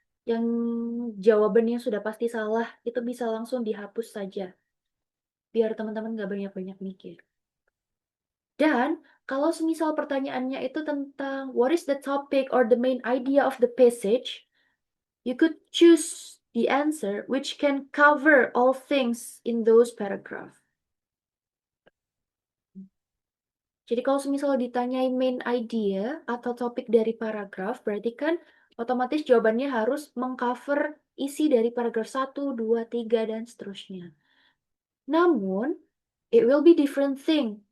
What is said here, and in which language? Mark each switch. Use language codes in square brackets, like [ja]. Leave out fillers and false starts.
[id] Yang jawabannya sudah pasti salah, itu bisa langsung dihapus saja. Biar teman-teman gak banyak-banyak mikir. Dan kalau semisal pertanyaannya itu tentang [en] what is the topic or the main idea of the passage, you could choose the answer which can cover all things in those paragraphs. [id] Jadi kalau misal ditanyai main idea atau topik dari paragraf, berarti kan otomatis jawabannya harus mengcover isi dari paragraf 1, 2, 3, dan seterusnya. Namun, [en] it will be different thing